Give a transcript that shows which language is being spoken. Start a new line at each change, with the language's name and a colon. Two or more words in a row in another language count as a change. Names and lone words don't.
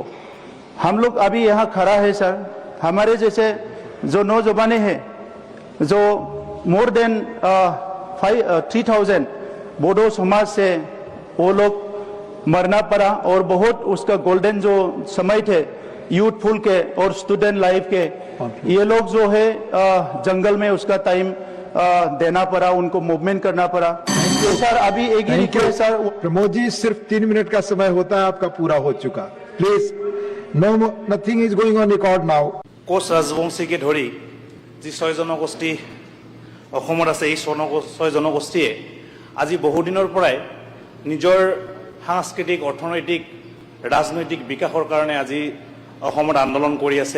Hindi: हम लोग अभी यहाँ खड़ा है सर, हमारे जैसे जो नौजवान हैं जो
English: more than
Hindi: 3000 बोडो समाज से वो लोग मरना पड़ा और बहुत उसका गोल्डन जो समय थे यूथफुल के और
English: student life
Hindi: के, ये लोग जो है जंगल में उसका टाइम देना पड़ा, उनको मूवमेंट करना पड़ा। तो सर अभी एक ही रिक्वेस्ट सर। प्रमोद जी सिर्फ 3 मिनट का समय होता है, आपका पूरा हो चुका।
English: please nothing is going on record now.
Assamese: কোচ ৰাজবংশীকে ধৰি যি 6 জনগোষ্ঠী অসমত আছে, এই 6 জনগোষ্ঠীয়ে আজি বহুদিনৰ পৰাই নিজৰ সাংস্কৃতিক, অৰ্থনৈতিক, ৰাজনৈতিক বিকাশৰ কাৰণে আজি অসমত আন্দোলন কৰি আছে।